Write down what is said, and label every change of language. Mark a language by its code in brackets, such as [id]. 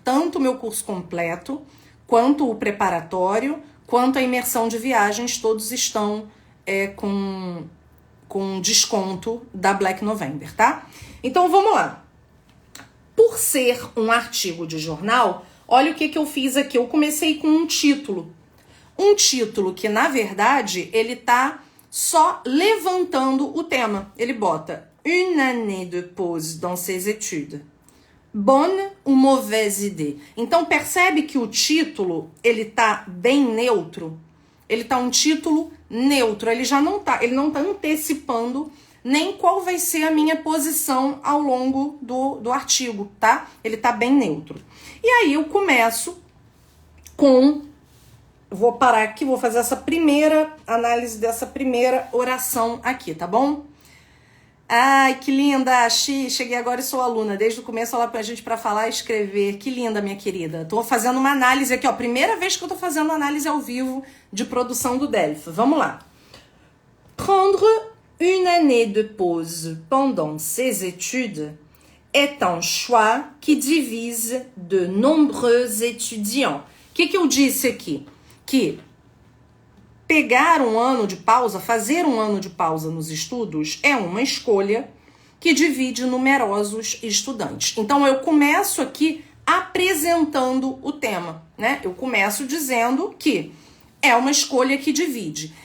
[pt] Tanto o meu curso completo, quanto o preparatório, quanto a imersão de viagens, todos estão com desconto da Black November, tá? Então, vamos lá. Por ser um artigo de jornal, olha o que eu fiz aqui. Eu comecei com um título. Um título que, na verdade, ele tá só levantando o tema. Ele bota [fr] Une année de pause dans ses études. Bonne ou mauvaise idée? [pt] Então, percebe que o título, ele tá bem neutro? Ele tá um título neutro, ele não tá antecipando nem qual vai ser a minha posição ao longo do artigo, tá? Ele tá bem neutro. E aí eu começo vou parar aqui, vou fazer essa primeira análise dessa primeira oração aqui, tá bom? Ai, que linda, cheguei agora e sou aluna. Desde o começo ela pra gente pra falar e escrever. Que linda, minha querida. Tô fazendo uma análise aqui, ó. Primeira vez que eu tô fazendo análise ao vivo de produção do DELF. Vamos lá. [fr] Prendre une année de pause pendant ses études est un choix qui divise de nombreux étudiants. [pt] O que eu disse aqui? Que pegar um ano de pausa, fazer um ano de pausa nos estudos é uma escolha que divide numerosos estudantes. Então, eu começo aqui apresentando o tema, né? Eu começo dizendo que é uma escolha que divide.